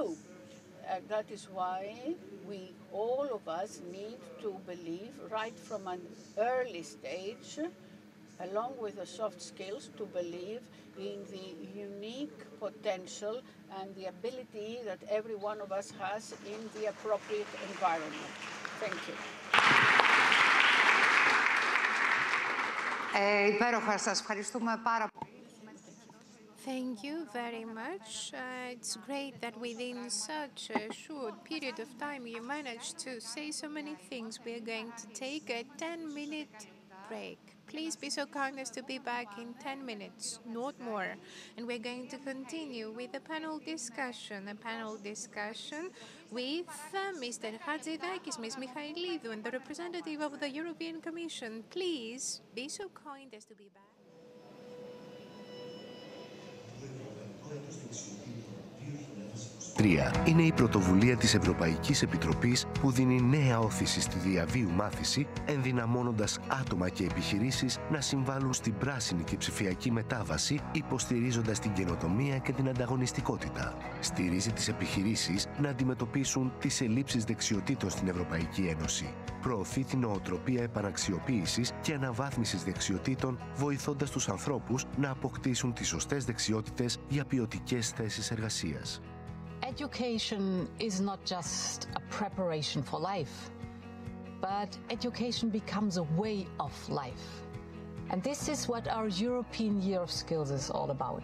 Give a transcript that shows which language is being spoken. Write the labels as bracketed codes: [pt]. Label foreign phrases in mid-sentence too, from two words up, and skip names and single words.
[en] That is why we, all of us, need to believe right from an early stage, along with the soft skills, to believe in the unique potential and the ability that every one of us has in the appropriate environment. Thank you. [el] Υπέροχα, σας ευχαριστούμε πάρα πολύ. [en] Thank you very much. It's great that within such a short period of time you managed to say so many things. We are going to take a 10-minute break. Please be so kind as to be back in 10 minutes, not more. And we're going to continue with a panel discussion with Mr. Hatzidakis, Ms. Michailidou, and the representative of the European Commission. Please be so kind as to be back. [el] Είναι η πρωτοβουλία της Ευρωπαϊκής Επιτροπής που δίνει νέα όθηση στη διαβίου μάθηση, ενδυναμώνοντας άτομα και επιχειρήσεις να συμβάλλουν στην πράσινη και ψηφιακή μετάβαση, υποστηρίζοντας την καινοτομία και την ανταγωνιστικότητα. Στηρίζει τις επιχειρήσεις να αντιμετωπίσουν τις ελλείψεις δεξιοτήτων στην Ευρωπαϊκή Ένωση. Προωθεί την νοοτροπία επαναξιοποίησης και αναβάθμισης δεξιοτήτων, βοηθώντας τους ανθρώπους να αποκτήσουν τις σωστές δεξιότητες για ποιοτικές θέσεις εργασίας. [en] Education is not just a preparation for life, but education becomes a way of life. And this is what our European Year of Skills is all about.